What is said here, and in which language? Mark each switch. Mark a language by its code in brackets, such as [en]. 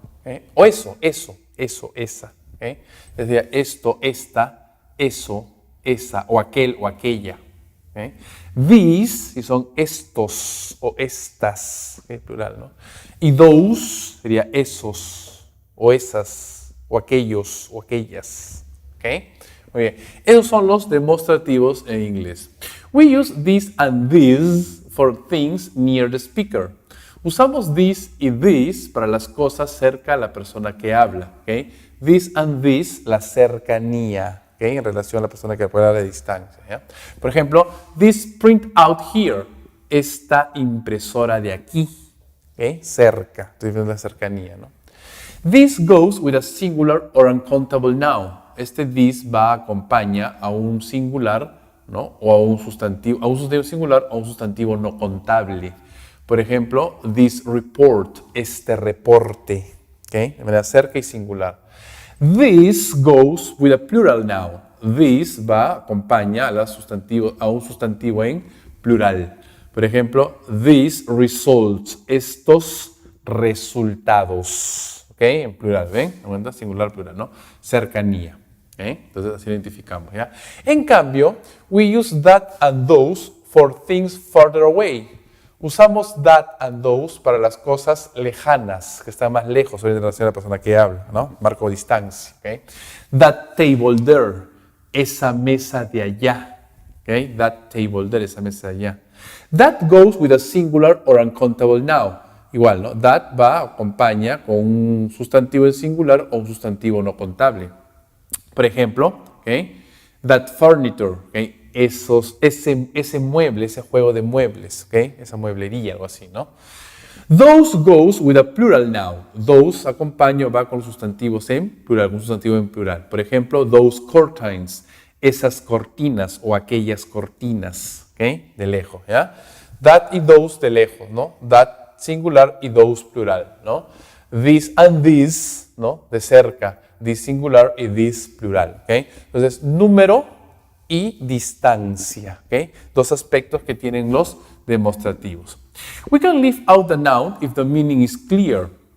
[es] ¿Okay? O eso, esa. ¿Okay? Sería esto, esta, eso, esa, o aquel o aquella. ¿Okay? These, si son estos o estas, ¿okay? Plural, ¿no? Y those sería esos o esas o aquellos o aquellas. ¿Okay? Muy bien. Esos son los demostrativos en inglés. [en] We use this and this for things near the speaker. [es] Usamos this y this para las cosas cerca a la persona que habla. ¿Okay? This and this, la cercanía, ¿okay? En relación a la persona que puede hablar a distancia. ¿ya? Por ejemplo, [en] this printout here, [es] esta impresora de aquí, ¿okay? Cerca, estoy viendo la cercanía, ¿no? [en] This goes with a singular or uncountable noun. [es] Este this acompaña a un singular, ¿no? O a un sustantivo singular o a un sustantivo no contable. Por ejemplo, [en] this report, [es] este reporte, ¿okay? De manera cerca y singular. [en] This goes with a plural noun. [es] This acompaña a un sustantivo en plural. Por ejemplo, [en] these results, [es] estos resultados, ¿ok? En plural, ¿ven? En singular, plural, ¿no? Cercanía. ¿Okay? Entonces así lo identificamos, ¿ya? En cambio, [en] we use that and those for things further away. [es] Usamos [en] that and those [es] para las cosas lejanas, que están más lejos en relación a la persona que habla, ¿no? Marco distancia, ¿okay? [en] That table there, [es] esa mesa de allá, ¿okay? [en] That table there, [es] esa mesa de allá. [en] That goes with a singular or uncountable noun. [es] igual, ¿no? That acompaña con un sustantivo en singular o un sustantivo no contable. Por ejemplo, ¿okay? [en] That furniture, [es] ¿okay? Ese mueble, ese juego de muebles, ¿okay? Esa mueblería, algo así, ¿no? [en] Those goes with a plural noun. [es] Those acompaña o va con sustantivos en plural, con sustantivo en plural. Por ejemplo, [en] those curtains, [es] esas cortinas o aquellas cortinas, ¿okay? De lejos, ¿ya? That y those de lejos, ¿no? That singular y those plural, ¿no? This and this, ¿no? De cerca, this singular y this plural, ¿okay? Entonces, número y distancia, ¿okay? Dos aspectos que tienen los demostrativos. [en] We can leave out the noun if the meaning is clear.